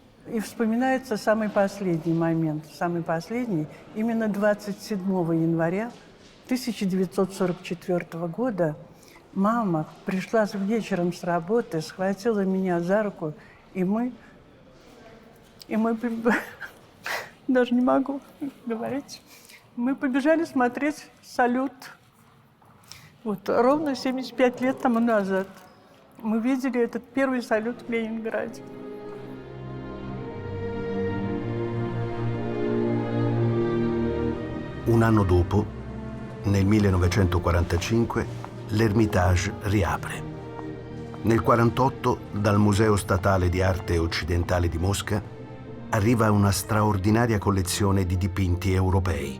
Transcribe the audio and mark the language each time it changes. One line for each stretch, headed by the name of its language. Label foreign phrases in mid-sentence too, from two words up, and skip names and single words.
Russian: И вспоминается самый последний момент, именно 27 января 1944 года мама пришла вечером с работы, схватила меня за руку, и мы даже не могу говорить, мы побежали смотреть салют. Вот ровно 75 лет тому назад мы видели этот первый салют в Ленинграде.
Italian: Un anno dopo, nel 1945, l'Ermitage riapre. Nel 1948, dal Museo Statale di Arte Occidentale di Mosca, arriva una straordinaria collezione di dipinti europei.